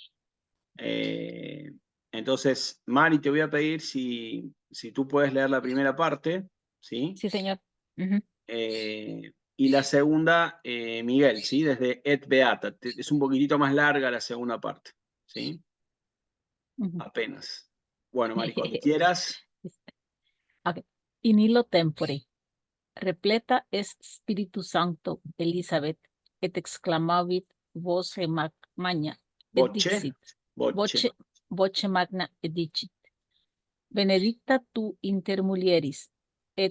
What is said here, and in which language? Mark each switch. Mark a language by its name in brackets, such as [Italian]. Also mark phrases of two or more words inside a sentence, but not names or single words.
[Spanish] Entonces, Mari, te voy a pedir si tú puedes leer la primera parte, ¿sí? Sí, señor. Y la segunda, Miguel, ¿sí? [Latin] Desde Et Beata. [Spanish] Es un poquitito más larga la segunda parte, ¿sí? Apenas. Bueno, Mari, cuando quieras. Ok. [Latin] In illo tempore, repleta es Spiritu Sancto Elizabeth, et exclamavit voce magna, et Voce. dixit, voce magna, et dicit, benedicta tu inter mulieris, et